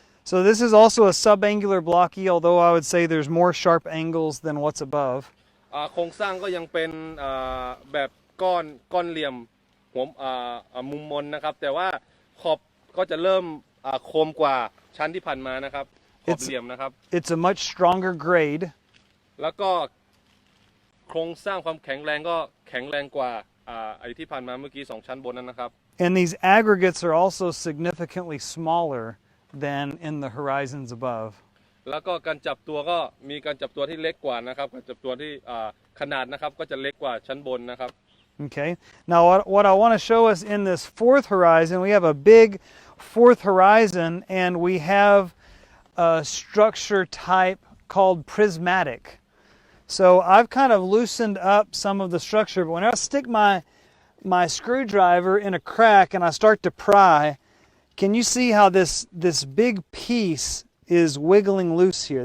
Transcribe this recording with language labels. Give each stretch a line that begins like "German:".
English: So this is also a subangular blocky, although I would say there's more sharp angles than what's above.
Thai: โครงสร้างก็ยังเป็นแบบก้อนเหลี่ยมหัวมุมมนนะครับแต่ว่าขอบก็จะเริ่มคมกว่าชั้นที่ผ่านมานะครับขอบเหลี่ยมนะครับ
English: It's a much stronger grade.
Thai: แล้วก็โครงสร้างความแข็งแรงก็แข็งแรงกว่าไอ้ที่ผ่านมาเมื่อกี้2ชั้นบนนั้นนะครับ
English: And these aggregates are also significantly smaller than in the horizons above.
Thai: แล้วก็การจับตัวก็มีการจับตัวที่เล็กกว่านะครับการจับตัวที่ขนาดนะครับก็จะเล็กกว่าชั้นบนนะครับ
English: Okay. Now what I want to show us in this fourth horizon, we have a big fourth horizon and we have a structure type called prismatic. So I've kind of loosened up some of the structure, but when I stick my screwdriver in a crack and I start to pry, can you see how this big piece is wiggling loose here?